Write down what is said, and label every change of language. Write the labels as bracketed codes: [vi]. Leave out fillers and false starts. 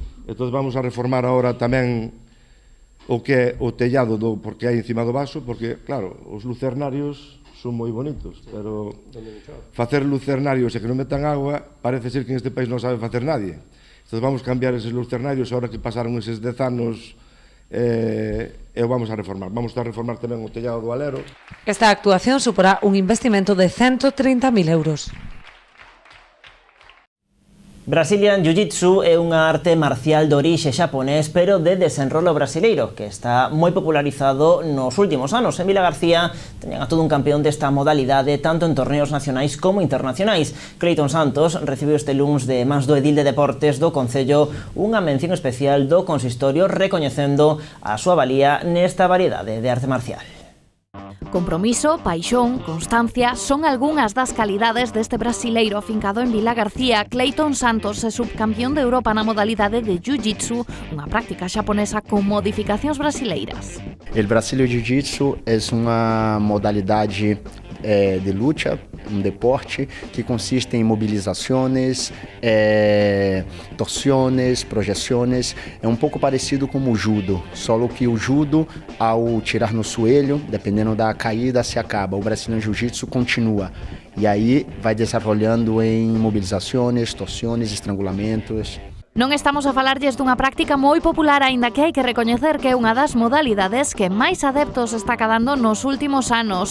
[gl] Entón vamos a reformar agora tamén o que é o tellado porque hai encima do vaso, porque, claro, os lucernarios son moi bonitos, pero facer lucernarios e que non metan agua parece ser que en este país non sabe facer nadie. Entón vamos cambiar eses lucernarios agora que pasaron eses 10 anos e o vamos a reformar. Vamos a reformar tamén o tellado do alero. Esta actuación suporá un investimento de 130.000 euros. Brazilian Jiu-Jitsu é unha arte marcial de orixe xaponés, pero de desenrolo brasileiro, que está moi popularizado nos últimos anos. En Vilagarcía teñen a todo un campeón desta modalidade, tanto en torneos nacionais como internacionais. Cleiton Santos recibiu este luns de mans do edil de Deportes do Concello unha mención especial do consistorio recoñecendo a súa valía nesta variedade de arte marcial. Compromiso, paixón, constancia son algunhas das calidades deste brasileiro afincado en Vilagarcía. Cleiton Santos é subcampeón de Europa na modalidade de Jiu-Jitsu, unha práctica xaponesa con modificacións brasileiras. [pt] El Brazilian Jiu-Jitsu é unha modalidade de luta, um deporte que consiste em mobilizações, torsiones, projeções. É um pouco parecido com o judo, só que o judo, ao tirar no joelho, dependendo da caída, se acaba. O Brazilian Jiu-Jitsu continua. E aí vai desenvolvendo em mobilizações, torsiones, estrangulamentos. [gl] Non estamos a falarlles dunha práctica moi popular, aínda que hai que recoñecer que é unha das modalidades que máis adeptos está cadando nos últimos anos.